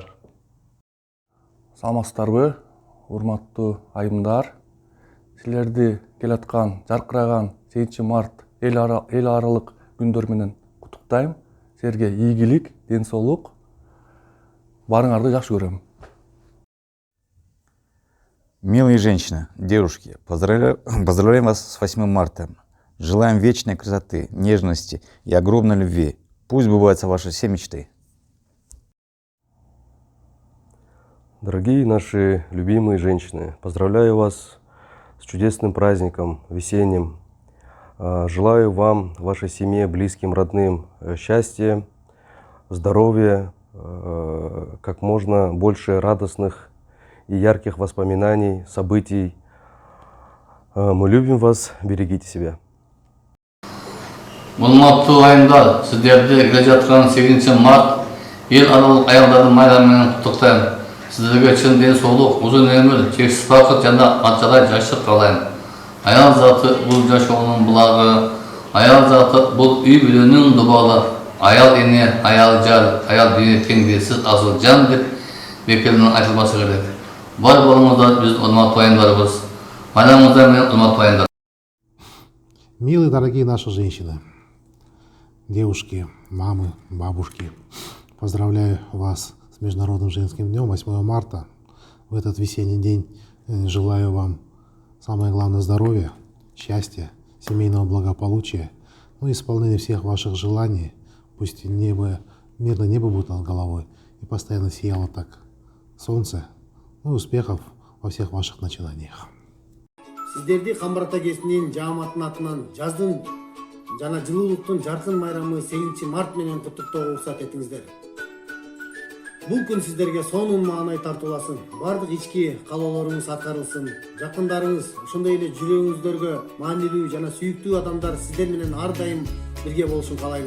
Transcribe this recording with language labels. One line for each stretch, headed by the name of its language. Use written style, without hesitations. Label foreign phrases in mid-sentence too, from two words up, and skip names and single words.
Kyrgyz: Саламатсыздарбы, урматтуу айымдар. Силерди келаткан жаркыраган 8 март эл аралык күндөр менен куттуктайм. Силерге ийгилик, ден соолук. Барыңарды жакшы көрөм.
Russian: Милые женщины, девушки, поздравляем вас с 8 марта. Желаем вечной красоты, нежности и огромной любви. Пусть сбываются ваши все мечты. Дорогие наши любимые женщины, поздравляю вас с чудесным праздником, весенним. Желаю вам, вашей семье, близким, родным счастья, здоровья, как можно больше радостных и ярких воспоминаний, событий. Мы любим вас, берегите себя.
Kyrgyz: Урматтуу айымдар, сиздерди келе жаткан 8 март эл аралык аялдардын майрамы менен куттуктайм. Сиздерге чын ден соолук, узун өмүр, чексиз бакыт жана канчалай жаштык каалайм. Аял заты бул жашоонун булагы, аял заты бул үй бүлөнүн дубалы. Аял эне, аял жар, аял дүйнө теңдеси асыл жан деп бекеринен айтылбасы керек. Бар болуңуздар биз урматтуу айымдарыбыз. Майрамыңыздар менен урматтуу айымдар.
Russian: Милые, дорогие наши женщины, девушки, мамы, бабушки, поздравляю вас с Международным женским днем 8 марта. В этот весенний день желаю вам самое главное здоровья, счастья, семейного благополучия, ну и исполнения всех ваших желаний. Пусть мирное небо будет над головой и постоянно сияло так солнце. Ну и успехов во всех ваших начинаниях.
Kyrgyz: Сиздерди Камбарата кесинин жааматтын атынан жаздын жана жылуулуктун жаркын майрамы 8 март менен куттуктоого уруксат этиңиздер. Бул күн сиздерге сонун маанай тартууласын, бардык ички каалоолоруңуз аткарылсын, жакындарыңыз, ошондой эле жүрөгүңүздөргө маанилүү жана сүйүктүү адамдар сиздер менен ар дайым бирге болушун каалайбыз.